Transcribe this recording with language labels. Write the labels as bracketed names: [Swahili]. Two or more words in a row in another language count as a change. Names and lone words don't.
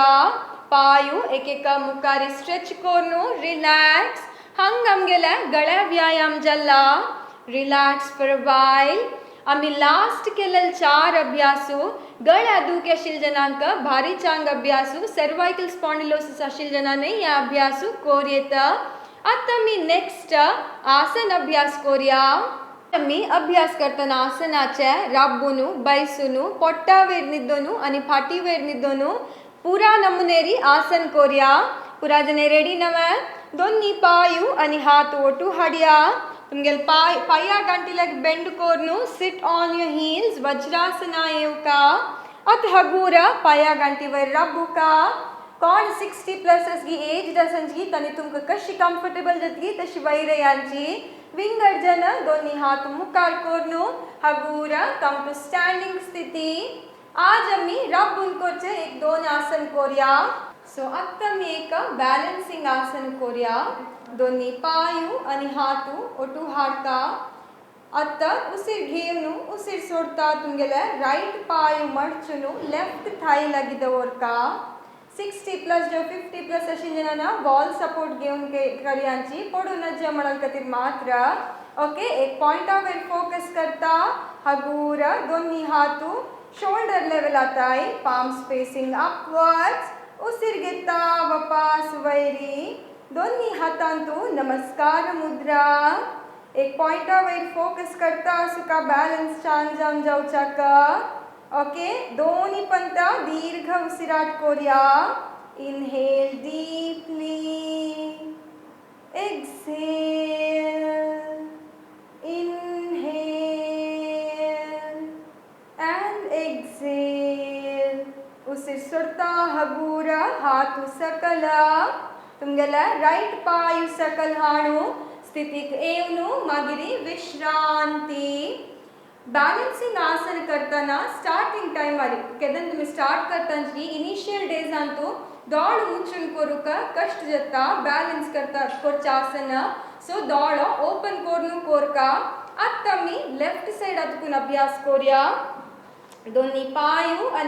[Konkani] पायू एक एक मुखारी स्ट्रेच कोरनू रिलॅक्स. हंग आमगेला गळ्या व्यायाम जाला. [English] relax for a while. [Konkani] आम्ही लास्ट केलेले 4 अभ्यासू गळ्या दुख आशिल जनांक भारी चांग अभ्यासू [English] cervical spondylosis [Konkani] आशिल जनांनी या अभ्यासू कोर येता. आता मी नेक्स्ट आसन अभ्यास कोरिया. मी अभ्यास करताना आसनाचे राबून बैसून पोट्टा वयर निद्दोनू आणि फाटी वयर निद्दोनू पुरा नमुनेरी आसन कोरिया. पुरा जने रेडी नवे. दोन्ही पायू आणि हात ओटू हाडिया. तुमगेल पाया गांटीलाग बेंड कोरनू [English] sit on your heels. [Konkani] वज्रासना येवका. आता हगूरा पाया गांटी वयर राबुका. कोण 60+ असगी एज असंजी तनी तुमकां कशी कम्फर्टेबल जातगी तशी वयर यांची. विंगडजन दोन्ही हात मुखार कोरनू हगूरा [English] come to standing [Konkani] स्थिती. आज आम्ही राबून करचे 1-2 आसन कोरिया. सो आत्ता मी एक बॅलन्सिंग आसन कोरिया. दोन्ही पायू आणि हात ओटू हाडका. आत्ता उसीर घेवन उसीर सोडता तुमगेले राईट पाय मडचून [English] left thigh [Konkani] लागी दवरका. 60+ जो 50+ अशी जनांना [English] wall support [Konkani] घेऊन करयांची पडून जमणल खातीर मात्र. ओके. एक पॉइंटावर फोकस करता. हगूर दोन्ही हात [English] shoulder level [Konkani] आताय. [English] palm spacing upwards. [Konkani] उसीर घेता वापस वैरी. दोन्ही हातांतू नमस्कार मुद्रा. एक पॉइंटावर फोकस करता सुका बॅलन्स छान जाऊन जाऊचाका. ओके. दोन्ही पंत दीर्घ उसिराट कोरिया. [English] inhale deeply. exhale. inhale and exhale. [Konkani] उसीर सोडता हगूरा हात सकल. तुमगेला राईट पाय सकल हाणू स्थितीक येवनू मागिरी विश्रांती. बॅलन्सिंग आसन करताना [English] starting time [Konkani] वाली केदन तुम्ही स्टार्ट करतांची [English] initial days [Konkani] अंतू दोळ मुचून करूक कष्ट जाता बॅलन्स करता करचे आसन सो दोळ ओपन करून कोरका आता मी [English] left side [Konkani] अतकून अभ्यास करूया दोन्ही पायू आणि